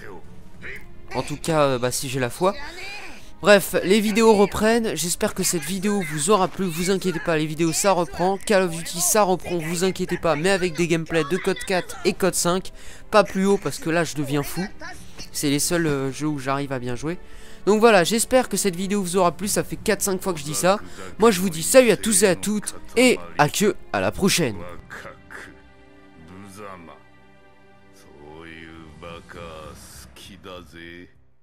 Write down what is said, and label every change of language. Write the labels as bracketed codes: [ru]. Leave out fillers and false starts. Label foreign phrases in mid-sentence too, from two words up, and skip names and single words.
[fr] En tout cas, bah, si j'ai la foi. Bref, les vidéos reprennent, j'espère que cette vidéo vous aura plu, vous inquiétez pas, les vidéos ça reprend, Call of Duty ça reprend, vous inquiétez pas, mais avec des gameplays de code 4 et code 5, pas plus haut parce que là je deviens fou, c'est les seuls jeux où j'arrive à bien jouer. Donc voilà, j'espère que cette vidéo vous aura plu, ça fait 4-5 fois que je dis ça, moi je vous dis salut à tous et à toutes, et à la prochaine. [ja] そういうバカ好きだぜ。